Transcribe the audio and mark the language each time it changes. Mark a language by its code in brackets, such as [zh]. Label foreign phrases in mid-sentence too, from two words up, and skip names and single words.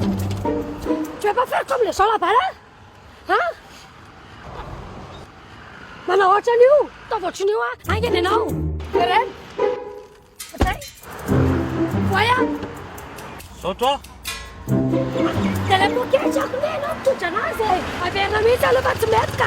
[fr] Tu veux pas faire comme les gens là-bas là? Hein? [mg] Mana ohatran'io? Taova ohatran'io a. Aingana ianao. Ireny. Zay. Voya. Sao toi? De ilay pôketra ako ne ianao mitondra anazy e. Averina mihitsy aloha fa tsy mety ka.